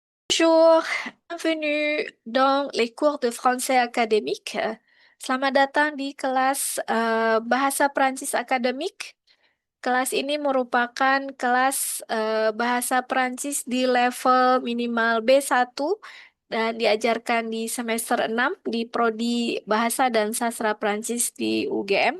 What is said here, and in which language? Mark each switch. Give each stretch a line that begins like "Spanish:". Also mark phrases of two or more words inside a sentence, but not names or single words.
French: Bonjour, bienvenue dans les cours de français académique.
Indonesian: Selamat datang di kelas Bahasa Prancis Akademik. Kelas ini merupakan kelas Bahasa Prancis di level minimal B1 dan diajarkan di semester 6 di Prodi Bahasa dan Sastra Prancis di UGM.